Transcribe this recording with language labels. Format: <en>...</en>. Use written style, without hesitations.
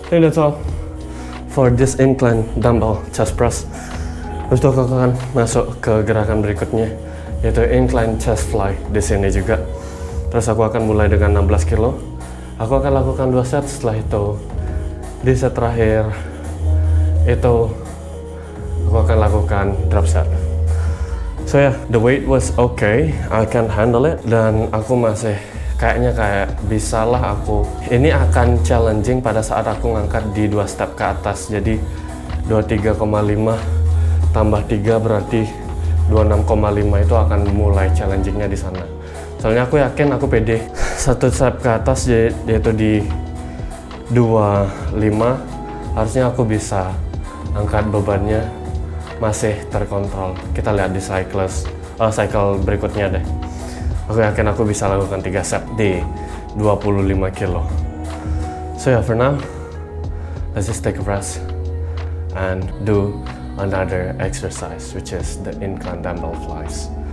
<en>I think that's all for this incline dumbbell chest press.</en> <id>Terus aku akan masuk ke gerakan berikutnya, yaitu incline chest fly di sini juga. Terus aku akan mulai dengan 16 kilo. Aku akan lakukan 2 set. Setelah itu di set terakhir itu aku akan lakukan drop set.</id> <en>So yeah, the weight was okay, I can handle it,</en> <id>dan aku masih kayak bisa lah aku. Ini akan challenging pada saat aku ngangkat di 2 step ke atas. Jadi 23,5 tambah 3 berarti 26,5 itu akan mulai challengingnya di sana. Soalnya aku yakin aku pede. 1 step ke atas yaitu di 25, harusnya aku bisa angkat bebannya masih terkontrol. Kita lihat di cycle berikutnya deh. Aku yakin aku bisa lakukan 3 set di 25 kilo.</id> <en>So yeah, for now, let's just take a rest and do another exercise, which is the incline dumbbell flies.</en>